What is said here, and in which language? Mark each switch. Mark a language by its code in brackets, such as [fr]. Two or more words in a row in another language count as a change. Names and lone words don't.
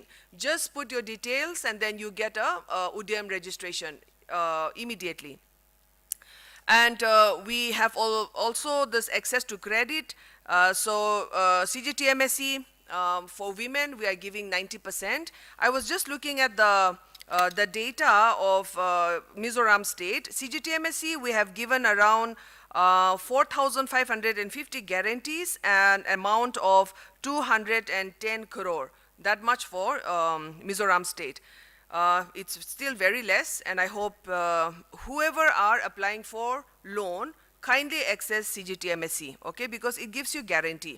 [en] Just put your details and then you get a UDM registration immediately. And we have also this access to credit. CGTMSE, for women, we are giving 90%. I was just looking at the data of Mizoram state. CGTMSE, we have given around 4,550 guarantees and amount of 210 crore. That much for Mizoram state. It's still very less, and I hope whoever are applying for loan kindly access CGTMSE, okay, because it gives you guarantee.